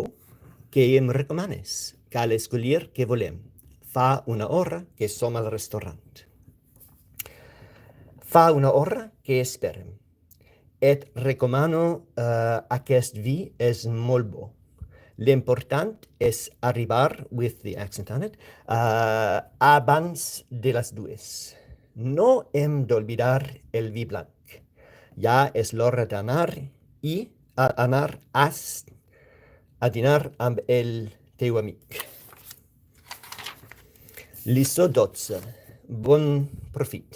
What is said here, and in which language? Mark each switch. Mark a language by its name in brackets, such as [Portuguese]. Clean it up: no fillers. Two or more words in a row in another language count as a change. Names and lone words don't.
[Catalan] Què em recomanes? Cal escollir què volem. Fa una hora que som al restaurant. Fa una hora que esperem. Et recomano aquest vi, és molt bo. L'important és arribar, [English] with the accent on it, [Catalan] abans de les 2. No hem d'oblidar el vi blanc. Ja és l'hora d'anar a dinar amb el teu amic. Liçó 12. Bon profit.